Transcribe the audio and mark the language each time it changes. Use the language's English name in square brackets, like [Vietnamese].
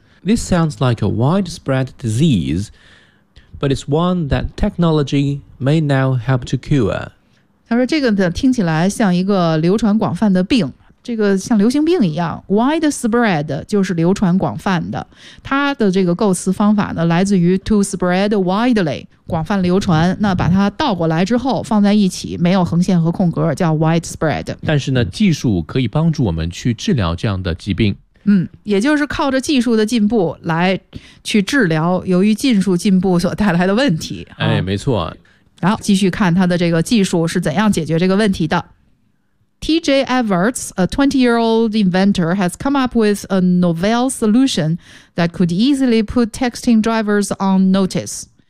[English] This sounds like a widespread diseaseBut it's one that technology may now help to cure. [Chinese] 他说这个听起来像一个流传广泛的病，这个像流行病一样。 Widespread 就是流传广泛的，它的这个构词方法呢来自于 [English] to spread widely， [Chinese] 广泛流传，那把它倒过来之后放在一起，没有横线和空格，叫 widespread。但是呢，技术可以帮助我们去治疗这样的疾病。嗯，也就是靠着技术的进步来去治疗由于技术进步所带来的问题。哎，没错。然后继续看他的这个技术是怎样解决这个问题的。 [English] T.J. Everts, a 20-year-old inventor, has come up with a novel solution that could easily put texting drivers on notice.